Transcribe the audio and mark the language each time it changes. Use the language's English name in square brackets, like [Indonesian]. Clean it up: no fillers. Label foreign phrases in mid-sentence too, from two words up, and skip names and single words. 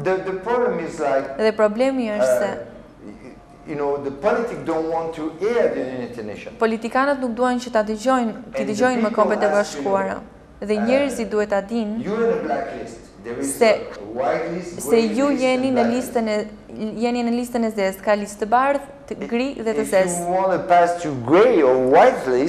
[English] The problem is like, [Albanian] dhe problemi është se [English] you know, the politics don't want to hear the United Nations. [Albanian] Politikanët nuk duan që ta dëgjojnë më Kombet e Bashkuara. Dhe njerëzit duhet ta dinë se ju jeni në listën e zezë, ka listë të bardhë, të gri dhe të zezë.